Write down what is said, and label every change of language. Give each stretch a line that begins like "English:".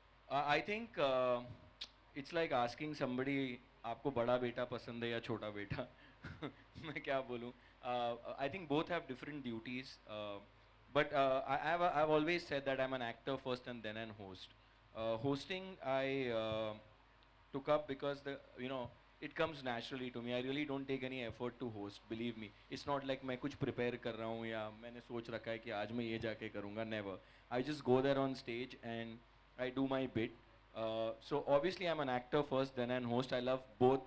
English: I think it's like asking somebody,
Hindi: आपको बड़ा बेटा पसंद है या छोटा बेटा? मैं क्या बोलूँ?
English: I think both have different duties, but I've always said that I'm an actor first and then an host. Hosting I took up because it comes naturally to me. I really don't take any effort to host. Believe me, it's not like
Hindi: मैं कुछ prepare कर रहा हूँ या मैंने सोच रखा है कि आज मैं ये जाके करूँगा.
English: Never. I just go there on stage and I do my bit. So obviously I'm an actor first, then an host. I love both.